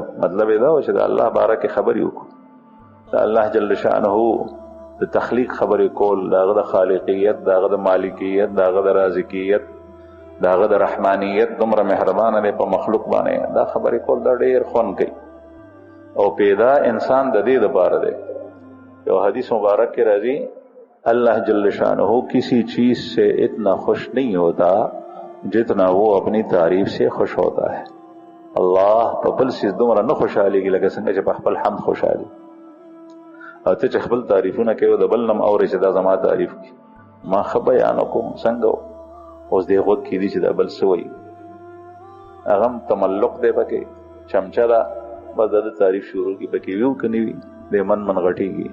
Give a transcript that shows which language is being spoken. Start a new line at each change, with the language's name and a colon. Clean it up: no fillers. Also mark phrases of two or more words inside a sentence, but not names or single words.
Pashto: مطلب یې دا و چې د الله باره کې خبرې وکړو، د الله جل شانه د تخلیق خبرې کول، د هغه د خالقیت، د هغه د مالکیت، د هغه د رازقیت، د هغه د رحمانیت، دومره مهربانه دی په مخلوق باندې، دا خبرې کول دا ډېر خوند کوي. او پیدا انسان د دې دپاره دی. یو حدیث مبارک کې راځي
Urdu: اللہ جل شانہ کسی چیز سے اتنا خوش نہیں ہوتا جتنا وہ اپنی تعریف سے خوش ہوتا ہے.
Pashto: الله په بل څیز دومره نه خوشحالېږي لکه څنګه چې په خپل حمد خوشحالي. او ته چې خپل تعریفونه کوي د بل نم اورې چې دا زما تعریف کړي، ما ښه بیان وکړم څنګه اوس دې غوږ کې دي چې دا بل څه وایي، هغه هم تملق دی پکې، چمچه ده بس د تعریف شروع کړي، پکې وي او که نه وي دی من غټېږي.